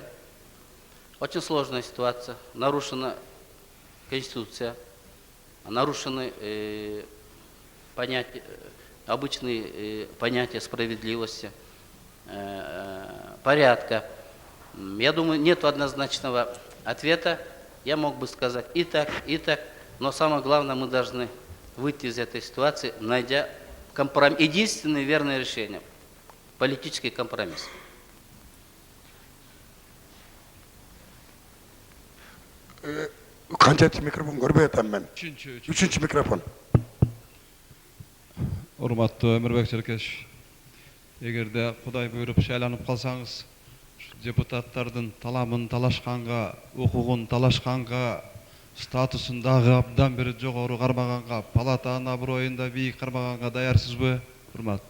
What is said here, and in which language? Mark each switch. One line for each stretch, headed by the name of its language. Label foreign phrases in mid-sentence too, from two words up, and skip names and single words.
Russian: Очень сложная ситуация. Нарушена Конституция, нарушены обычные понятия справедливости, порядка. Я думаю, нет однозначного ответа. Я мог бы сказать и так, но самое главное, мы должны выйти из этой ситуации, найдя компромисс. Единственное верное решение – политический компромисс.
Kyrgyz: Канчанчы микрофон көрбөй атам мен? Үчүнчү микрофон. Урматтуу Өмүрбек Чиркеш, эгерде Кудай буйруп шайланып калсаңыз, депутаттардын таламын талашканга, укугун талашканга, статусун дагы абдан бир жогору кармаганга, палатанын аброюн да бийик кармаганга даярсызбы?